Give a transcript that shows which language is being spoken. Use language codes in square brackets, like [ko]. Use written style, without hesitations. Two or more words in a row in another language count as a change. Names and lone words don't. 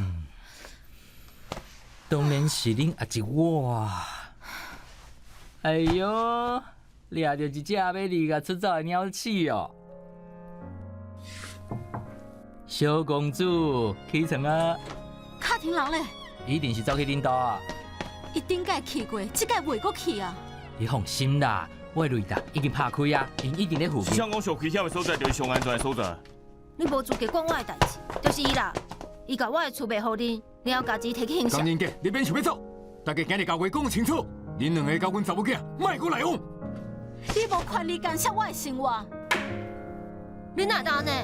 [nan] 当然是恁阿叔我啊！哎哟，掠着一只要离家出走的鸟鼠哦！小公主起床啊！卡婷人咧，一定是走去恁家啊！伊顶届去过，这届袂阁去啊！你放心啦，我的雷达已经拍开啊，因一定咧附近。像讲上危险的所在就是上安全的所在。你无资格管我的代志，就是伊啦。伊甲我的厝卖互恁，然后家己摕去行善。江仁杰，你免想要走，大家今日甲话讲清楚，恁两个甲阮查某囝，莫阁来往。你无权利干涉我的生活。你哪当呢？